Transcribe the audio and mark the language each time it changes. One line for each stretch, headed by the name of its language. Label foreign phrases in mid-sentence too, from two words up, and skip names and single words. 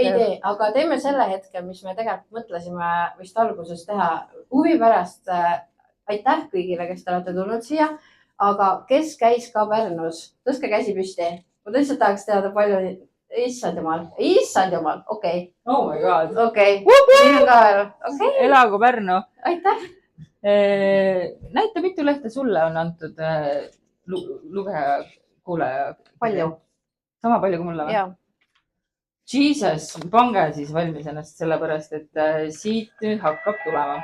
Estonian: Ei tee, aga teeme selle hetke, mis me tegelikult mõtlesime vist alguses teha. Huvi pärast aitäh kõigile, kes te olete tulnud siia. Aga kes käis ka Pärnus? Tõstke käsi püsti. Ma tõesti tahaks teada palju. Issand jumal. Okei.
English: Oh my god.
Estonian: Okei. Siin on ka veel. Okei. Elagu Pärnu. Aitäh. Näita, mitu lehte sulle on antud lugeja, kuulaja? Palju. Sama palju kui mulle või? Jaa. Jesus, pange siis valmis ennast sellepärast, et siit nüüd hakkab tulema.